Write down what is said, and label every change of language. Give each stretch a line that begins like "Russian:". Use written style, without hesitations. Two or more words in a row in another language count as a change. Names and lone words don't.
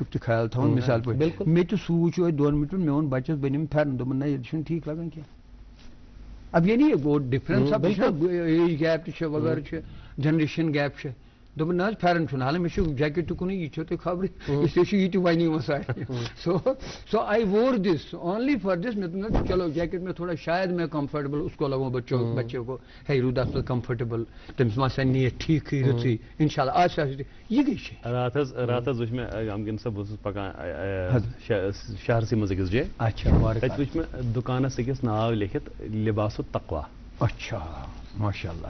Kashmiri: تہِ خیال تھاوُن مِثال پٲٹھۍ مےٚ تہِ سوٗنٛچ یِہوٚے 2 مِنٹَن مےٚ ووٚن بَچَس بہٕ نِمہٕ پھٮ۪رن دوٚپُن نہ ییٚتہِ چھُنہٕ ٹھیٖک لگان کینٛہہ اب یعنی گوٚو
English: difference age gap
Kashmiri: تہِ چھِ وغٲرٕ چھِ
English: generation gap
Kashmiri: چھِ دوٚپُن نہ حظ پھٮ۪رن چھُنہٕ حالانکہِ مےٚ چھُ جیکٹ تُکنُے یہِ چھو تۄہہِ خبرٕے اِسلیے چھُ یہِ تہِ وَنہِ یِوان سارنٕے
English: so I wore this only for this
Kashmiri: مےٚ دوٚپ نہ
Urdu: چلو جیکٹ میں تھوڑا شاید میں کمفٲٹیبل اس کو لگو بچے کو
Kashmiri: ہے روٗد اَصٕل کمفٲٹیبل تٔمِس ما آسہِ نیت ٹھیٖکھٕے رٕژٕے
Arabic: اِنشاء اللہ
Kashmiri: آسہِ یہِ گٔے چھِ رات حظ وٕچھ مےٚ غمگیٖن صٲب بہٕ اوسُس پکان شہرسٕے منٛز أکِس جایہِ اچھا تَتہِ وٕچھ مےٚ دُکانس أکِس ناو لیکھِتھ لِباسُ تقوا اچھا
Arabic: ماشاء اللہ